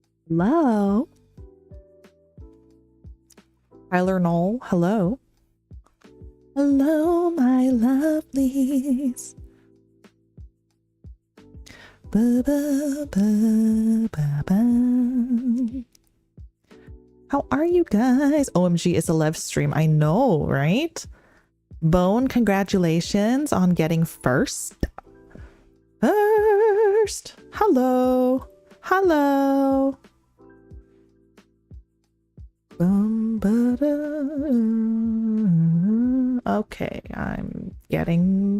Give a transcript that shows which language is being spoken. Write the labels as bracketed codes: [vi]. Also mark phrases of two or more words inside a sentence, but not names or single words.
[en] Hello. Tyler Knoll, hello. Hello, my lovelies. Ba, ba, ba, ba, ba. How are you guys? OMG, it's a live stream. I know, right? Bone, congratulations on getting first. First. Hello. Hello. Okay, I'm getting...